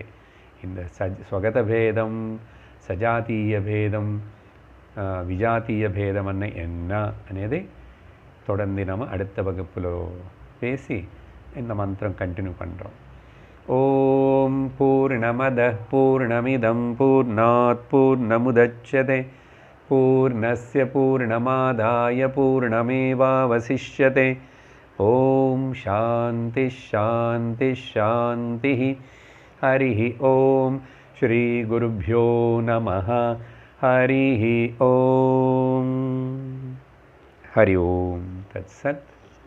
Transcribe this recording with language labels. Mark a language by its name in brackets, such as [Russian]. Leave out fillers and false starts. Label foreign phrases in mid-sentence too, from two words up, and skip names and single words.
[Tamil] இந்த ஸ்வகத பேதம் சஜாத்திய பேதம் விஜாத்திய பேதம் என்ன అనేది தொடர்ந்து நம்ம அடுத்த வகுப்பில் பேசி இந்த மந்திரம் கண்டினியூ பண்ணுறோம். [Sanskrit] ॐ पूर्णमदः पूर्णमिदं पूर्णात् पूर्णमुदच्यते पूर्णस्य पूर्णमादाय पूर्णमेवावशिष्यते. ॐ शान्ति शान्ति शान्ति. हरि ॐ श्री गुरुभ्यो नमः. हरि ॐ। हरि ॐ तत्सत्.